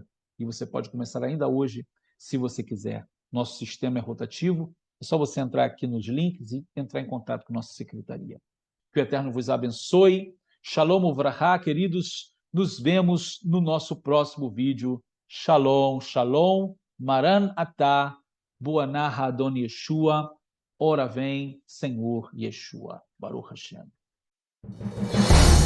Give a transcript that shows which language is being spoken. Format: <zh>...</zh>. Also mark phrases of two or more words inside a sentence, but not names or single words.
<pt>E você pode começar ainda hoje, se você quiser. Nosso sistema é rotativo, é só você entrar aqui nos links e entrar em contato com nossa secretaria. Que o Eterno vos abençoe.</pt> <he>שלום וברכה,</he> <pt>queridos. Nos vemos no nosso próximo vídeo.</pt> <he>שלום, שלום. מרן אתה. בואנה אדון ישוע.</he> <pt>Ora vem, Senhor Yeshua.</pt> <he>ברוך השם.</he>